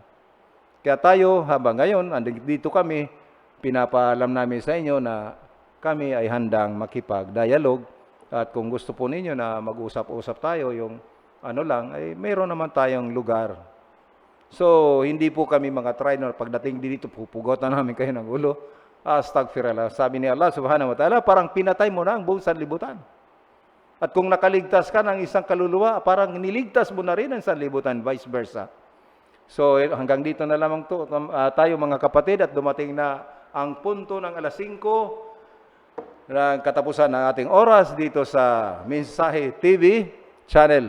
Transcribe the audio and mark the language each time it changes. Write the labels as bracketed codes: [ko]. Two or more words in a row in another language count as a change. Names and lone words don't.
[tl] Kaya tayo, habang ngayon, dito kami, pinapaalam namin sa inyo na kami ay handang makipag-dialogue at kung gusto po ninyo na mag-usap-usap tayo, yung ano lang, ay meron naman tayong lugar. So, hindi po kami mga trainer, pagdating dito, pupugotan namin kayo ng ulo. Astagfirullah. Sabi ni [ar] الله سبحانه وتعالى, [tl] parang pinatay mo na ang buong sanlibutan. At kung nakaligtas ka ng isang kaluluwa, parang niligtas mo na rin ang sanlibutan, [en] vice versa. [tl] So hanggang dito na lamang tayo mga kapatid at dumating na ang punto ng alas 5 ng katapusan ng ating oras dito sa Mensahe TV channel.